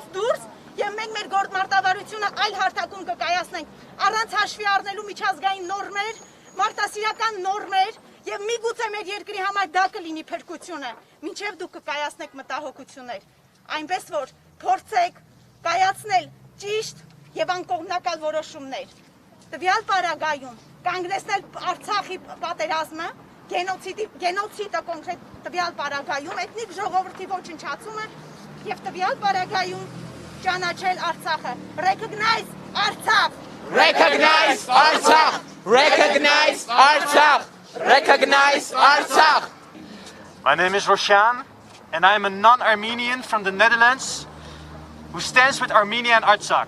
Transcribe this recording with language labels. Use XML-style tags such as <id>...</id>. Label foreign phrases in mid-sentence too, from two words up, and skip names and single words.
<hy>դուրս եւ մենք մեր գործմարտավարությունը այլ հարթակում կկայացնենք, առանց հաշվի առնելու միջազգային նորմեր, մարդասիրական նորմեր եւ միգուցե մեր երկրի համար դա կլինի փրկությունը, մինչեւ դուք կկայացնեք մտահոգություններ, այնպես որ փորձեք կայացնել ճիշտ եւ անկողմնակալ որոշումներ, տվյալ պարագայում կանգնեցնել Արցախի պատերազմը, գենոցիդը կոնկրետ տվյալ պարագայում, էթնիկ ժողովրդի ոչնչացումը եւ տվյալ պարագայում ճանաչել Արցախը։</hy> <en>Recognize Artsakh! Recognize Artsakh! Recognize Artsakh! Recognize Artsakh! My name is Roshan, and I am a non-Armenian from the Netherlands who stands with Armenia and Artsakh.</en>